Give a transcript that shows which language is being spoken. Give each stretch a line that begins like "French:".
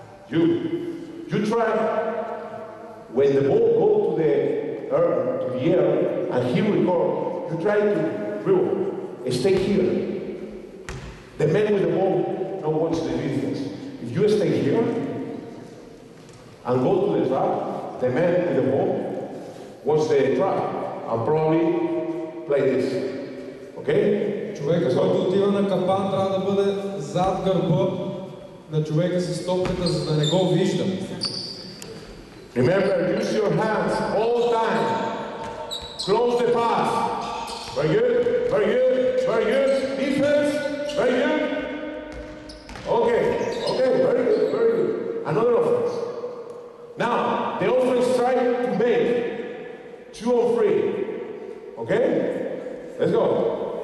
English: You try when the ball go to the air and he record, you try to dribble. Stay here. The man with the ball don't watch the defense. If you stay here and go to the trap, the man with the ball watch the trap and probably play this. Okay?
Bulgarian: Човекът, който отива на капан, трябва да бъде зад гърба на човека с топката, за да не го вижда.
English: Remember, use your hands all the time. Close the pass. Very good, very good, very good. Defense, very good. Okay, okay, very good, very good. Another offense. Now, the offense try to make 2 on 3. Okay? Let's go.